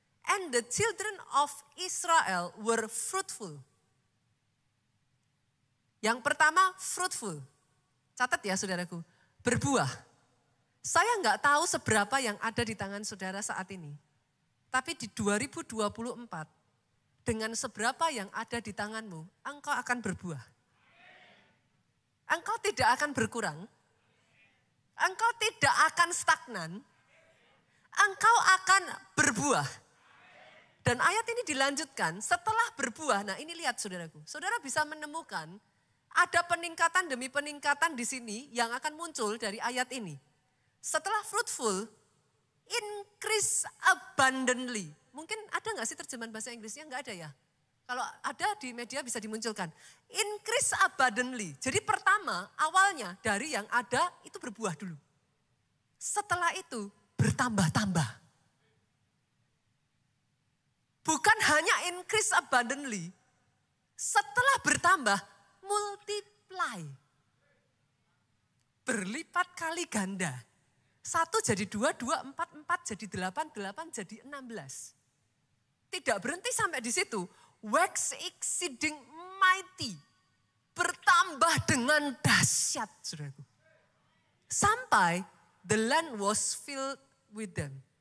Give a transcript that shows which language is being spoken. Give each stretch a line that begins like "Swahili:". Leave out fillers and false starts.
English: And the children of Israel were fruitful.
Indonesian: Yang pertama fruitful. Catat ya saudaraku, berbuah. Saya enggak tahu seberapa yang ada di tangan saudara saat ini. Tapi di 2024, dengan seberapa yang ada di tanganmu, engkau akan berbuah. Engkau tidak akan berkurang. Engkau tidak akan stagnan. Engkau akan berbuah. Dan ayat ini dilanjutkan setelah berbuah. Nah ini lihat saudaraku. Saudara bisa menemukan ada peningkatan demi peningkatan di sini yang akan muncul dari ayat ini.
English: Setelah fruitful, increase abundantly.
Indonesian: Mungkin ada gak sih terjemahan bahasa Inggrisnya? Enggak ada ya? Kalau ada di media bisa dimunculkan.
English: Increase abundantly.
Indonesian: Jadi pertama awalnya dari yang ada itu berbuah dulu. Setelah itu bertambah-tambah. Bukan hanya
English: increase abundantly,
Indonesian: setelah bertambah, multiply. Berlipat kali ganda. 1 jadi 2, 2, 4, 4 jadi 8, 8 jadi 16. Tidak berhenti sampai di situ.
English: Wax exceeding mighty.
Indonesian: Bertambah dengan dahsyat, saudaraku.
English: Sampai the land was filled with them.